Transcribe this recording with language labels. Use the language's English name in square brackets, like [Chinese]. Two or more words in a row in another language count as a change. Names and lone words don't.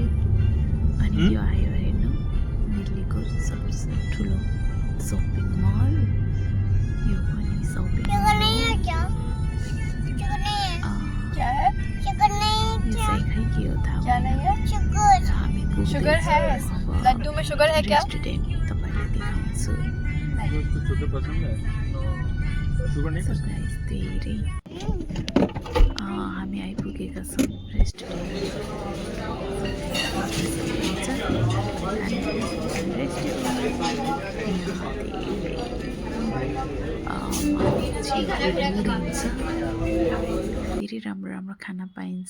[Nepali] अनि यो आयो हेर्नु दिल्लीको सबसे ठुलो [English] shopping mall. [Nepali] यो पनि [English] shopping mall [Nepali] के हो थाहा छैन। [Hindi] शुगर है? लड्डू में शुगर है क्या? [Nepali] रेस्टुरेन्ट तपाईँलाई देखाउँछु। धेरै हामी आइपुगेका छौँ रेस्टुरेन्ट। धेरै राम्रो राम्रो खाना पाइन्छ।